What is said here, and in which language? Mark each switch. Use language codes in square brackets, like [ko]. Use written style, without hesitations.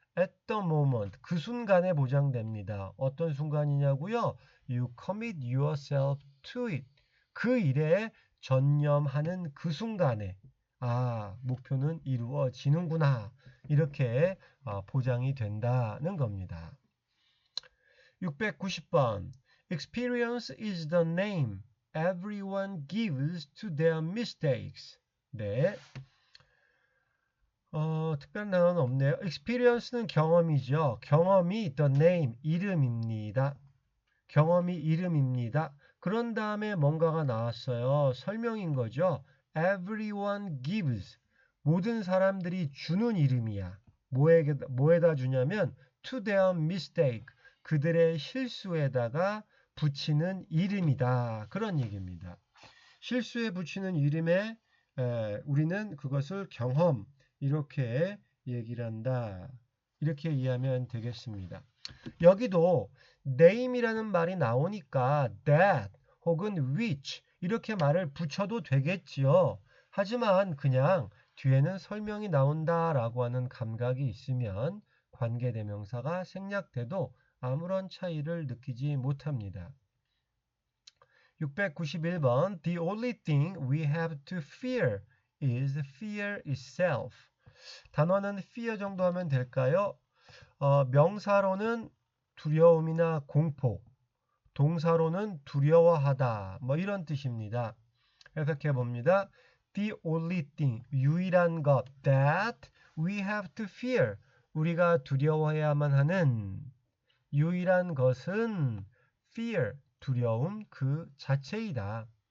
[en] at the moment, [ko] 그 순간에 보장됩니다. 어떤 순간이냐고요? [en] You commit yourself to it, [ko] 그 일에 전념하는 그 순간에 목표는 이루어지는구나 이렇게 보장이 된다는 겁니다. 690번. [en] Experience is the name everyone gives to their mistakes. [ko] 네. 특별한 단어는 없네요. Experience는 경험이죠. 경험이 [en] the name, [ko] 이름입니다. 경험이 이름입니다. 그런 다음에 뭔가가 나왔어요. 설명인 거죠. [en] Everyone gives. [ko] 모든 사람들이 주는 이름이야. 뭐에다 주냐면 [en] to their mistake. [ko] 그들의 실수에다가 붙이는 이름이다. 그런 얘기입니다. 실수에 붙이는 이름에 우리는 그것을 경험 이렇게 얘기를 한다. 이렇게 이해하면 되겠습니다. 여기도 name이라는 말이 나오니까 that 혹은 which 이렇게 말을 붙여도 되겠지요. 하지만 그냥 뒤에는 설명이 나온다라고 하는 감각이 있으면 관계대명사가 생략돼도 아무런 차이를 느끼지 못합니다. [en] 691번 The only thing we have to fear is fear itself. [ko] 단어는 fear 정도 하면 될까요? 명사로는 두려움이나 공포, 동사로는 두려워하다, 뭐 이런 뜻입니다. 해석해 봅니다. [en] The only thing, [ko] 유일한 것, [en] that we have to fear, [ko] 우리가 두려워해야만 하는 유일한 것은 fear, 두려움 그 자체이다.